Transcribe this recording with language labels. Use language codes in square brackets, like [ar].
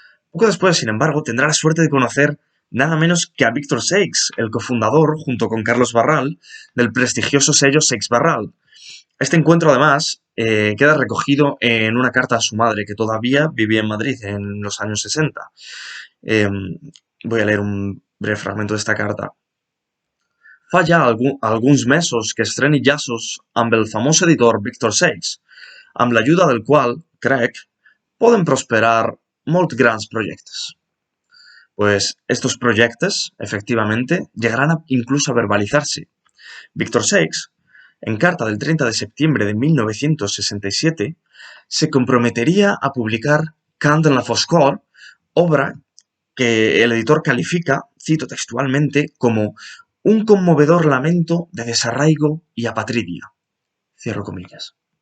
[es] Poco después, sin embargo, tendrá la suerte de conocer nada menos que a Víctor Seix, el cofundador, junto con Carlos Barral, del prestigioso sello Seix Barral. Este encuentro, además, queda recogido en una carta a su madre, que todavía vivía en Madrid en los años 60. Eh, Voy a leer un breve fragmento de esta carta. [ca] Fa ja alguns mesos que estreni llaços amb el famós editor Víctor Seix, amb l'ajuda del qual, crec, poden prosperar molt grans proyectos. [es] Pues estos proyectos, efectivamente, llegarán incluso a verbalizarse. Víctor Seix, en carta del 30 de septiembre de 1967, se comprometería a publicar Cant en la foscor, obra que el editor califica, cito textualmente, como un conmovedor lamento de desarraigo y apatridia. Cierro comillas.